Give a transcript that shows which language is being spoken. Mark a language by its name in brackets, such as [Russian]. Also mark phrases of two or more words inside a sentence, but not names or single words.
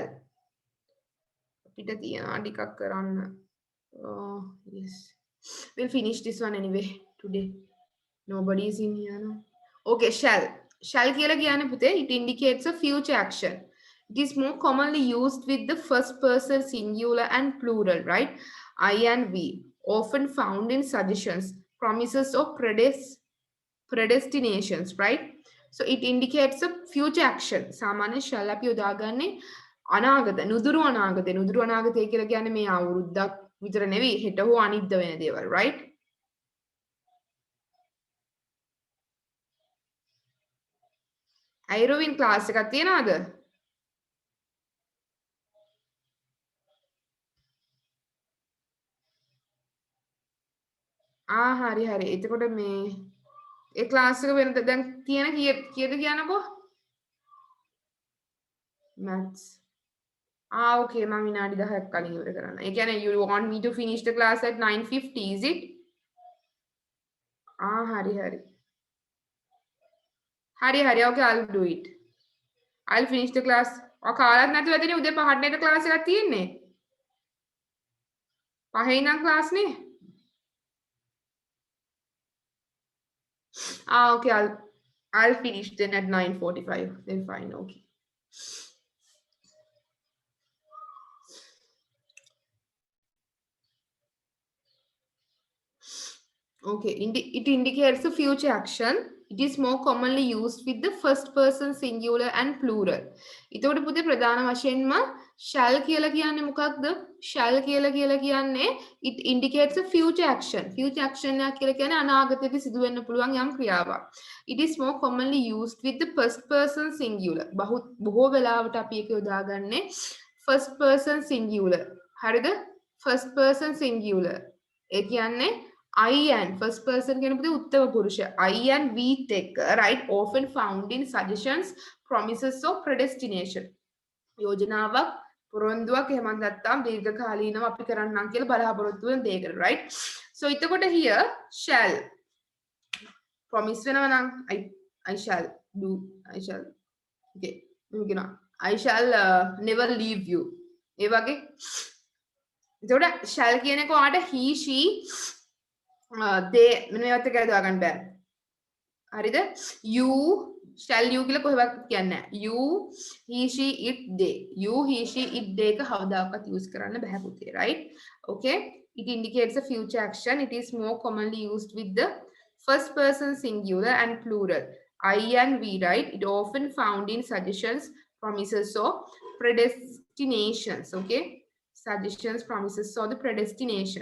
[Sinhala] පිට තියනවා ටිකක් කරන්න. [English] Yes. We'll finish this one anyway today. Nobody is in here, no? Okay, shall. shall [Sinhala] කියලා කියන්නේ පුතේ [English] it indicates a future action. It is more commonly used with the first person singular and plural, right? I and we, often found in suggestions, promises or predestinations, right? So it indicates a future action. [Sinhala] සාමාන්‍ය shall අපි යොදාගන්නේ අනාගත නුදුරු අනාගතය කියලා කියන්නේ මේ අවුරුද්දක් විතර නෙවෙයි හෙට හෝ අනිද්දා වෙන දේවල්, right? අයිරෝවින් ක්ලාස් එකක් තියනවද? හරි හරි. එතකොට මේ ඒ ක්ලාස් එක වෙනද දැන් තියෙන කීයද කියනකෝ? [English] maths. Okay [Sinhala] මම විනාඩි 10ක් කලින් ඉවර කරන්න. ඒ කියන්නේ [English] you want me to finish the class at 9:50 is it? [Sinhala] හරි හරි. හරි [English] okay I'll do it. I'll finish the class. [Sinhala] කාලත් නැතුව ඇතිනේ උදේ 5ට නේද ක්ලාස් එකක් තියෙන්නේ? 5 ඉඳන් ක්ලාස් නේ? [English] Okay I'll finish then at 9:45. Then fine, okay. Okay, it indicates a future action. It is more commonly used with the first person singular and plural. [Sinhala] එතකොට පුතේ ප්‍රධාන වශයෙන්ම shall කියලා කියන්නේ මොකක්ද? [English] shall [Sinhala] කියලා කියන්නේ [English] it indicates a future action. Future action [Sinhala] එක කියලා කියන්නේ අනාගතයේදී සිදු වෙන්න පුළුවන් යම් ක්‍රියාවක්. [English] It is more commonly used with the first person singular. [Sinhala] බොහෝ වෙලාවට අපි ඒක යොදාගන්නේ [English] first person singular. [Sinhala] හරිද? [English] first person singular. [Sinhala] ඒ කියන්නේ [English] I and first person [Sinhala] කියන පුතේ උත්තම පුරුෂය. [English] I and we take, right, often found in suggestions, promises or predestination. [Sinhala] යෝජනාවක් පොරොන්දුවක් එහෙම නැත්නම් දීර්ඝකාලීනව අපි කරන්නම් කියලා බලාපොරොත්තු වෙන දෙයකට, [English] right? So එතකොට here shall promise [Sinhala] වෙනවා නම් [English] I shall do, I shall, okay, I shall never leave you. [Sinhala] ඒ වගේ. එතකොට shall කියන එක ඔයාලට [English] he she they [Sinhala] මෙන්නත් එක දාගන්න බෑ. හරිද? [English] you shall you [Sinhala] කියලා කොහෙවත් කියන්නේ නැහැ. [English] you he she it they. you he she it they [Sinhala] එක කවදාකවත් [English] use [Sinhala] කරන්න බෑ පුතේ, [English] right? Okay, it indicates a future action. It is more commonly used with the first person singular and plural. I and we, right? It often found in suggestions, promises or predestinations. Okay, suggestions, promises or the predestination.